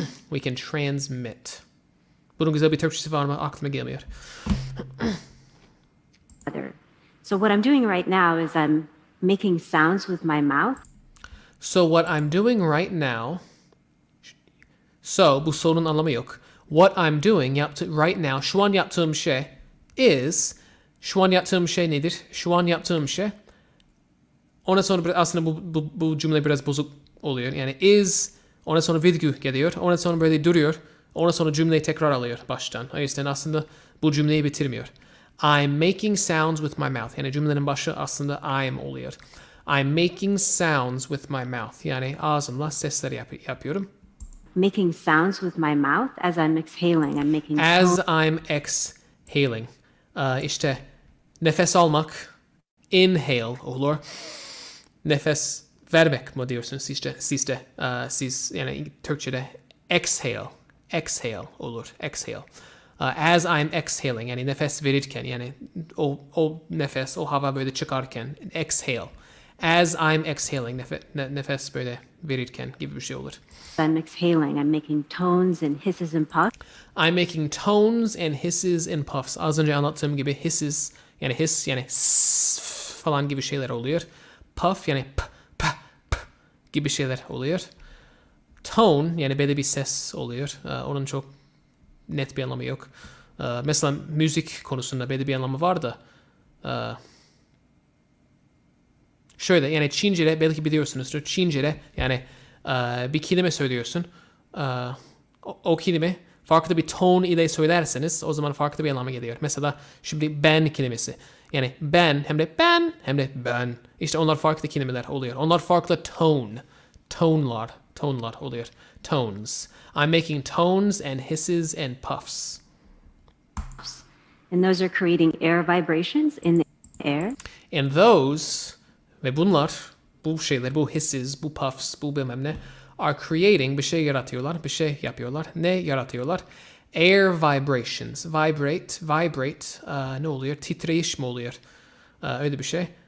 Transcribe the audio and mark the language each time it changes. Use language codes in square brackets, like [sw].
[en] We can transmit. [tr] Bunun güzel bir Türkçesi var mı? Aklıma gelmiyor. [en] So what I'm doing right now is I'm making sounds with my mouth. So what I'm doing right now. So [tr] bu sorunun anlamı yok. [en] What I'm doing right now. [tr] Şu an yaptığım şey is. Şu an yaptığım şey nedir? Şu an yaptığım şey. Ondan sonra aslında bu cümle biraz bozuk oluyor. Yani is. Ondan sonra virgül geliyor. Ondan sonra böyle duruyor. Ondan sonra cümleyi tekrar alıyor baştan. O yüzden aslında bu cümleyi bitirmiyor. [en] I'm making sounds with my mouth. [tr] Yani cümlenin başı aslında I'm oluyor. [en] I'm making sounds with my mouth. [tr] Yani ağzımla sesler yapıyorum. [en] Making sounds with my mouth as I'm exhaling. I'm making as I'm exhaling. [tr] İşte nefes almak inhale olur. Nefes vermek mi diyorsunuz sizde? Siz yani Türkçe'de exhale olur. Exhale. [en] As I'm exhaling, [tr] yani nefes verirken, yani o nefes, o hava böyle çıkarken exhale. [en] As I'm exhaling, [tr] nefes böyle verirken gibi bir şey olur. [en] I'm exhaling. I'm making tones and hisses and puffs. I'm making tones and hisses and puffs. [tr] Az önce anlattığım gibi hisses, yani hiss, yani sss falan gibi şeyler oluyor. Puff, yani p gibi şeyler oluyor. Tone, yani böyle bir ses oluyor. Onun çok net bir anlamı yok. Mesela müzik konusunda böyle bir anlamı var da. Şöyle, yani Çince'de belki biliyorsunuzdur. Çince'de yani bir kelime söylüyorsun. O kelime farklı bir tone ile söylerseniz o zaman farklı bir anlama geliyor. Mesela şimdi ben kelimesi. Yani ben hem de ben. İşte onlar farklı kelimeler oluyor. Onlar farklı tonlar oluyor. [en] Tones. I'm making tones and hisses and puffs. And those are creating air vibrations in the air. And those, [tr] ve bunlar, bu şeyler, bu hisses, bu puffs, bu bilmem ne, [en] are creating, [tr] bir şey yaratıyorlar, bir şey yapıyorlar. Ne yaratıyorlar? [en] Air vibrations. [tr] Vibrate, ne oluyor? Titreyiş mi oluyor? Öyle bir şey.